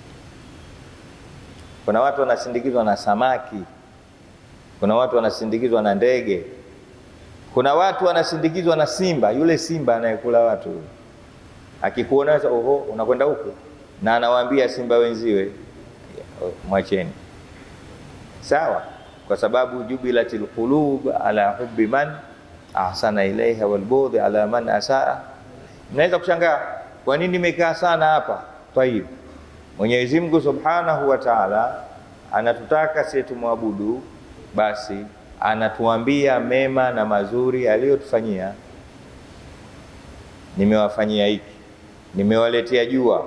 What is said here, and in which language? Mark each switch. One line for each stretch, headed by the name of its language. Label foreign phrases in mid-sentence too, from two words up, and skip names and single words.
Swahili: Kuna watu wanasindikizwa na samaki, kuna watu wanasindikizwa na ndege, kuna watu wanasindikizwa na simba. Yule simba anayekula watu, akikuona oho, unakwenda huko, na anawaambia simba wenziwe mwacheni. Sawa? Kwa sababu
Arabic: جبلت القلوب على حب من أحسن إليها والبغض على من أساء.
Swahili: Mnaweza kushangaa kwa nini nimekaa sana hapa. Tayib, Mwenyezi Mungu
Arabic: سبحانه وتعالى
Swahili: anatutaka sisi tumwabudu, basi anatuambia mema na mazuri aliyotufanyia. Nimewafanyia hiki, nimewaletea jua.